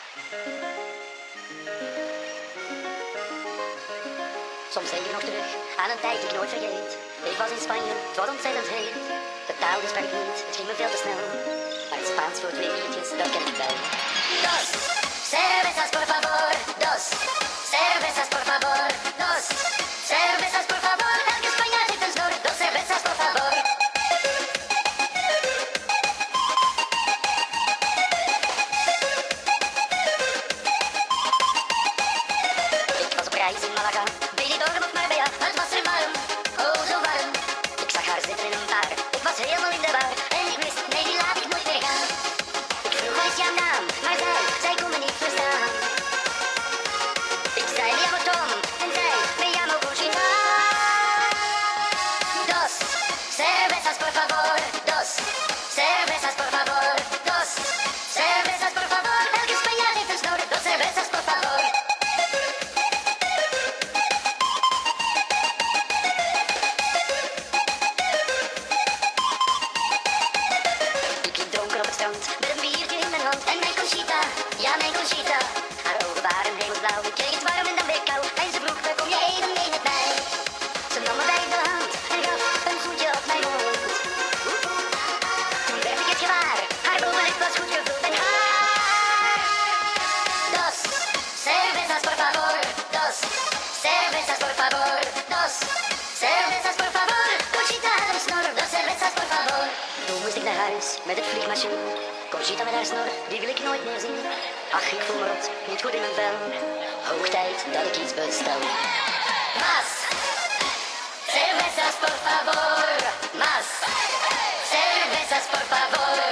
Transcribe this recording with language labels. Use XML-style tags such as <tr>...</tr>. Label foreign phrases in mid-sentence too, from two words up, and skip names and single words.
<nl>Soms denk ik nog terug aan een tijd die ik nooit vergeet. Ik was in Spanje, het was ontzettend heet. De taal die sprak ik niet, het ging me veel te snel. Maar het Spaans voor 2 minuutjes, dat ken ik wel.</nl> <es>Dos cervezas por favor, dos cervezas por favor, dos cervezas por favor.</es> <nl>Elke Spanjaard heeft een snor,</nl> <es>dos cervezas por favor.</es> <nl>Ik was op reis in Malaga, Benidorm of Marbella, het was er warm, oh zo warm. Ik zag haar zitten in een bar, ik was helemaal in de war. En ik wist, nee die laat ik nooit meer gaan. Ik vroeg wat is jouw naam, maar zij kon me niet verstaan. Ik zei</nl> <es>me llamo Tom</es> <nl>en zij</nl> <es>me llamo Conchita. Dos cervezas por favor, dos cervezas por favor, dos cervezas por favor.</es> <nl>Elke Spanjaard heeft een snor,</nl> <es>dos cervezas por favor.</es> <nl>Ik liep dronken op het strand met een biertje in mijn hand en mijn Conchita, ja mijn Conchita. Haar ogen waren hemelsblauw, ik kreeg het warm en dan weer kou. En ze vroeg, waar kom je even mee met mij? Ze nam me bij de hand en gaf een zoentje op mijn mond. Toen werd ik het gewaar, haar bovenlip was goed gevuld met haar.</nl> <es>Dos cervezas por favor, dos cervezas por favor, dos cervezas por favor.</es> <nl>Conchita had een snor,</nl> <es>dos cervezas por favor.</es> <nl>Toen moest ik naar huis met het vliegmachine. Conchita met haar snor, die wil ik nooit meer zien. Ach, ik voel me rot, niet goed in mijn vel. Hoog tijd dat ik iets bestel.</nl> <es>Más cervezas por favor, más cervezas por favor.</es>